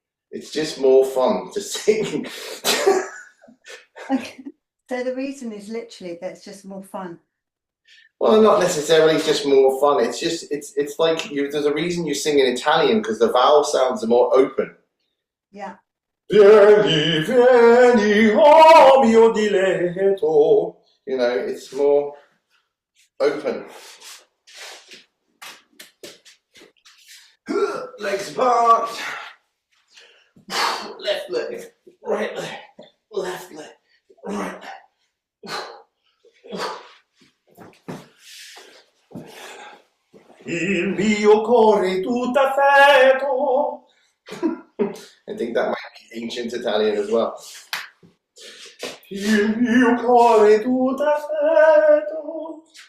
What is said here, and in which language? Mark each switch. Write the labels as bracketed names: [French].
[English] It's just more fun to sing. Okay. So the reason is literally that it's just more fun. Well, not necessarily just more fun. It's just it's like there's a reason you sing in Italian because the vowel sounds are more open. Yeah. [Italian] Vieni, vieni, oh mio diletto. [English] You know, it's more open. Legs apart. Left leg, right leg, left leg, right leg. [Italian] Il mio cuore tutto affetto. [English] I think that might be ancient Italian as well. [Italian] Il mio cuore tutto affetto.